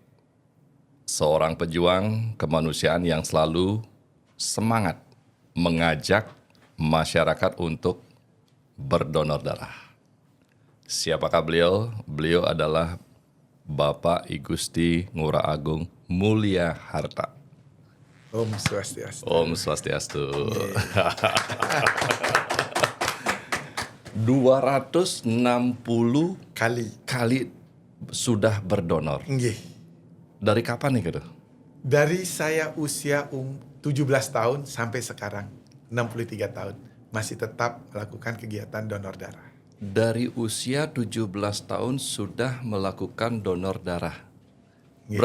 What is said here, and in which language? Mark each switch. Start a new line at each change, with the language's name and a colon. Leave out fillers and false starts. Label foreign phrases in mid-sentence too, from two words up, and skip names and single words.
Indonesian: Seorang pejuang kemanusiaan yang selalu semangat mengajak masyarakat untuk berdonor darah. Siapakah beliau? Beliau adalah Bapak I Gusti Ngurah Agung Mulia Harta.
Sanskrit: Om Swastiastu. Om Swastiastu.
Indonesian: 260 kali sudah berdonor. Nggih. Dari kapan nih gitu? Dari saya usia 17 tahun sampai sekarang 63 tahun masih tetap melakukan kegiatan donor darah. Dari usia 17 tahun sudah melakukan donor darah. Nggih.